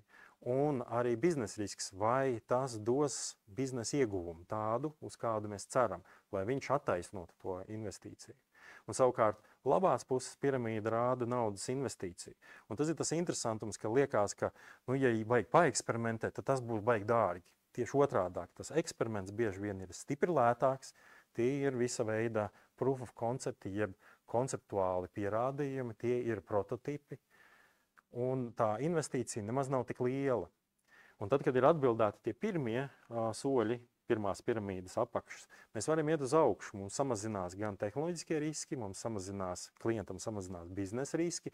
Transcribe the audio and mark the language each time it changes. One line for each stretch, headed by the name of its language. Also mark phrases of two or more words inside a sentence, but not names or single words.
Latvian: Un arī biznesa risks, vai tas dos biznesa ieguvumu tādu, uz kādu mēs ceram, lai viņš attaisnotu to investīciju. Un savukārt labās puses piramīda rāda naudas investīciju. Un tas ir tas interesantums, ka liekas, ka, ja vajag paeksperimentēt, tad tas būs baigi dārgi. Tieši otrādāk, tas eksperiments bieži vien ir stipri lētāks, tie ir visa veida
English: proof of concept,
Latvian: jeb konceptuāli pierādījumi, tie ir prototipi, un tā investīcija nemaz nav tik liela. Un tad, kad ir atbildēti tie pirmie soļi, pirmās piramīdas apakšas, mēs varam iet uz augšu. Mums samazinās gan tehnoloģiskie riski, klientam samazinās biznesa riski.